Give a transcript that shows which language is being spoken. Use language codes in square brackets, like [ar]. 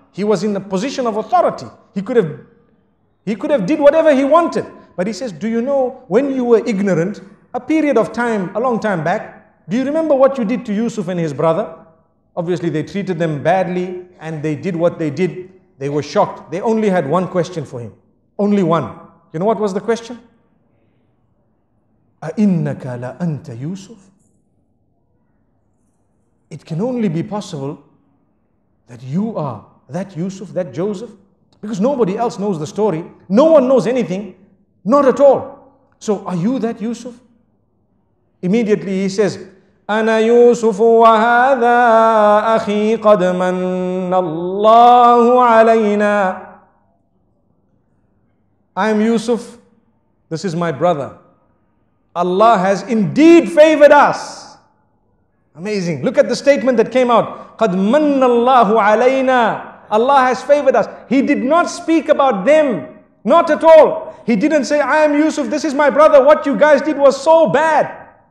[en] He was in a position of authority. He could have did whatever he wanted. But he says, do you know, when you were ignorant, a period of time, a long time back, Do you remember what you did to Yusuf and his brother? Obviously they treated them badly and they did what they did. They were shocked. They only had one question for him. Only one. You know what was the question? [ar] أَإِنَّكَ لَأَنْتَ Yusuf? [en] It can only be possible that you are that Yusuf, that Joseph, because nobody else knows the story. No one knows anything. Not at all. So are you that Yusuf? Immediately he says, [ar] أَنَا يُوسُفُ وَهَذَا أَخِي قَدْ مَنَّ اللَّهُ عَلَيْنَا. [en] I am Yusuf. This is my brother. Allah has indeed favored us. Amazing. Look at the statement that came out. [ar] قَدْ مَنَّ اللَّهُ عَلَيْنَا. [en] Allah has favored us. He did not speak about them. Not at all. He didn't say, I am Yusuf, this is my brother. What you guys did was so bad.